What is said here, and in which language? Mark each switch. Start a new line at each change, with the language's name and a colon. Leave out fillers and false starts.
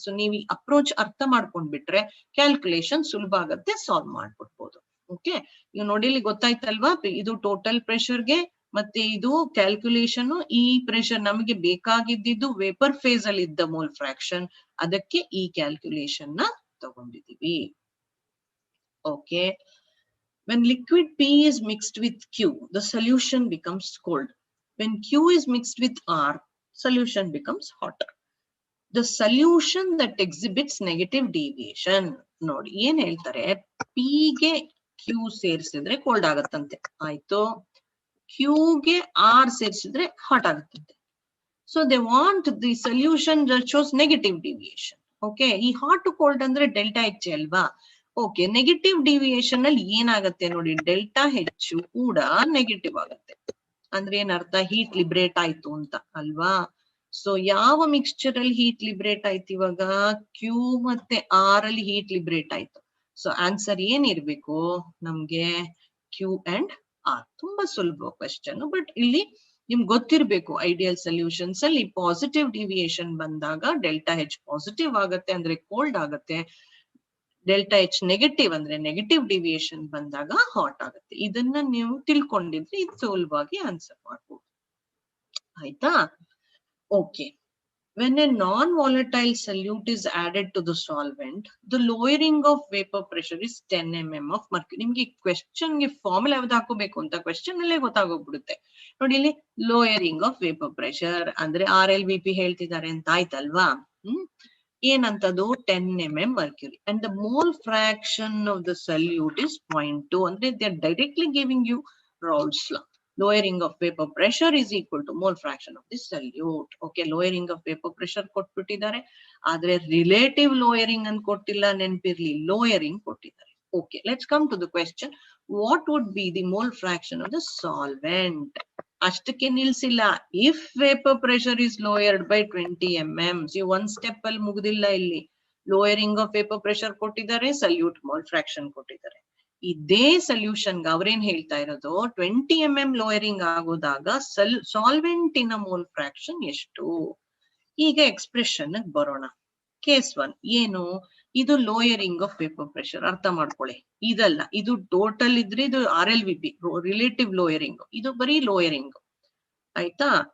Kannada: So ನೀವು ಈ approach ಅರ್ಥ ಮಾಡ್ಕೊಂಡ್ಬಿಟ್ರೆ ಕ್ಯಾಲ್ಕುಲೇಷನ್ ಸುಲಭ ಆಗತ್ತೆ, ಸಾಲ್ವ್ ಮಾಡ್ಬಿಡ್ಬೋದು. ಓಕೆ, ಈಗ ನೋಡಿ ಇಲ್ಲಿ ಗೊತ್ತಾಯ್ತಲ್ವಾ, ಇದು ಟೋಟಲ್ ಪ್ರೆಷರ್ಗೆ ಮತ್ತೆ ಇದು ಕ್ಯಾಲ್ಕುಲೇಷನ್. ಈ ಪ್ರೆಷರ್ ನಮಗೆ ಬೇಕಾಗಿದ್ದು ವೇಪರ್ ಫೇಸ್ ಅಲ್ಲಿ ಇದ್ದ ಮೋಲ್ ಫ್ರಾಕ್ಷನ್, ಅದಕ್ಕೆ ಈ ಕ್ಯಾಲ್ಕುಲೇಷನ್ ನ ತಗೊಂಡಿದೀವಿ.
English: Okay, when liquid P is mixed with Q, the solution becomes cold. When Q is mixed with R, solution becomes hotter. The solution that exhibits negative deviation.
Kannada: ನೋಡಿ ಏನ್ ಹೇಳ್ತಾರೆ, P ಗೆ Q ಸೇರಿಸಿದ್ರೆ cold ಆಗತ್ತಂತೆ, ಆಯ್ತು. Q ಗೆ R ಸೇರಿಸಿದ್ರೆ hot ಆಗುತ್ತಂತೆ.
English: So they want the solution that shows negative deviation.
Kannada: Okay, ಈ hot cold ಅಂದ್ರೆ ಡೆಲ್ಟಾ ಎಚ್ ಅಲ್ವಾ. ಓಕೆ, ನೆಗೆಟಿವ್ ಡಿವಿಯೇಷನ್ ಅಲ್ಲಿ ಏನಾಗತ್ತೆ ನೋಡಿ, ಡೆಲ್ಟಾ ಹೆಚ್ ಕೂಡ ನೆಗೆಟಿವ್ ಆಗುತ್ತೆ. ಅಂದ್ರೆ ಏನರ್ಥ, ಹೀಟ್ ಲಿಬ್ರೇಟ್ ಆಯ್ತು ಅಂತ ಅಲ್ವಾ. ಸೊ ಯಾವ ಮಿಕ್ಸ್ಚರ್ ಅಲ್ಲಿ ಹೀಟ್ ಲಿಬ್ರೇಟ್ ಆಯ್ತು ಇವಾಗ, ಕ್ಯೂ ಮತ್ತೆ ಆರ್ ಅಲ್ಲಿ ಹೀಟ್ ಲಿಬ್ರೇಟ್ ಆಯ್ತು. ಸೊ ಆನ್ಸರ್ ಏನಿರ್ಬೇಕು ನಮ್ಗೆ, ಕ್ಯೂ ಅಂಡ್ ಆರ್. ತುಂಬಾ ಸುಲಭ ಕ್ವೆಶ್ಚನ್, ಬಟ್ ಇಲ್ಲಿ ನಿಮ್ಗೆ ಗೊತ್ತಿರ್ಬೇಕು ಐಡಿಯಲ್ ಸೊಲ್ಯೂಷನ್ಸ್ ಅಲ್ಲಿ ಪಾಸಿಟಿವ್ ಡಿವಿಯೇಷನ್ ಬಂದಾಗ ಡೆಲ್ಟಾ ಹೆಚ್ ಪಾಸಿಟಿವ್ ಆಗತ್ತೆ ಅಂದ್ರೆ ಕೋಲ್ಡ್ ಆಗತ್ತೆ, ಡೆಲ್ಟಾ ಎಚ್ ನೆಗೆಟಿವ್ ಅಂದ್ರೆ ನೆಗೆಟಿವ್ ಡಿವಿಯೇಷನ್ ಬಂದಾಗ ಹಾಟ್ ಆಗುತ್ತೆ. ಇದನ್ನ ನೀವು ತಿಳ್ಕೊಂಡಿದ್ರೆ ಇದು ಸುಲಭವಾಗಿ ಆನ್ಸರ್ ಮಾಡ್ಬೋದು, ಆಯ್ತಾ.
English: Okay, when a non-volatile solute is added to the solvent, the lowering of vapor pressure is 10 mm of mercury.
Kannada: ನಿಮ್ಗೆ ಕ್ವೆಶ್ಚನ್ ಗೆ ಫಾರ್ಮುಲಾ ಯಾವ್ದು ಹಾಕೋಬೇಕು ಅಂತ ಕ್ವೆಶ್ಚನ್ ಅಲ್ಲೇ ಗೊತ್ತಾಗೋಗ್ಬಿಡುತ್ತೆ. ನೋಡಿ ಇಲ್ಲಿ ಲೋಯರಿಂಗ್ ಆಫ್ ವೇಪರ್ ಪ್ರೆಷರ್ ಅಂದ್ರೆ RLVP ಹೇಳ್ತಿದ್ದಾರೆ ಅಂತ ಆಯ್ತಲ್ವಾ.
English: ಏನಂತದು 10 mm mercury and the mole fraction of the solute is 0.2. ಅಂದ್ರೆ they are directly giving you Raoult's law. Lowering of vapor pressure is equal to mole fraction of the solute. Okay, lowering of vapor pressure
Kannada: ಕೊಟ್ಬಿಟ್ಟಿದ್ದಾರೆ, ಆದ್ರೆ relative lowering ಅಂತ ಕೊಟ್ಟಿಲ್ಲ, ನೆನ್ಪಿರ್ಲಿ lowering ಕೊಟ್ಟಿದ್ದಾರೆ.
English: Okay, let's come to the question. What would be the mole fraction of the solvent?
Kannada: ಅಷ್ಟಕ್ಕೆ ನಿಲ್ಸಿಲ್ಲ.
English: If vapor pressure is lowered by 20 mm, see one step
Kannada: ಅಲ್ಲಿ ಮುಗ್ದಿಲ್ಲ ಇಲ್ಲಿ.
English: Lowering of vapor pressure ಕೊಟ್ಟಿದ್ದಾರೆ, solute mole fraction ಕೊಟ್ಟಿದ್ದಾರೆ.
Kannada: ಇದೇ solution ಅವ್ರೇನ್ ಹೇಳ್ತಾ ಇರೋದು, 20 mm lowering ಆಗೋದಾಗ ಸಾಲ್ವೆಂಟಿನ mole fraction ಎಷ್ಟು. ಈಗ ಎಕ್ಸ್ಪ್ರೆಷನ್ ಬರೋಣ. ಕೇಸ್ 1 ಏನು, ಇದು ಲೋಯರಿಂಗ್ ಆಫ್ ವೇಪರ್ ಪ್ರೆಷರ್, ಅರ್ಥ ಮಾಡ್ಕೊಳ್ಳಿ. ಇದಲ್ಲ, ಇದು ಟೋಟಲ್ ಇದ್ರೆ ಇದು RLVP ರಿಲೇಟಿವ್ ಲೋಯರಿಂಗ್, ಇದು ಬರೀ ಲೋಯರಿಂಗ್, ಆಯ್ತಾ.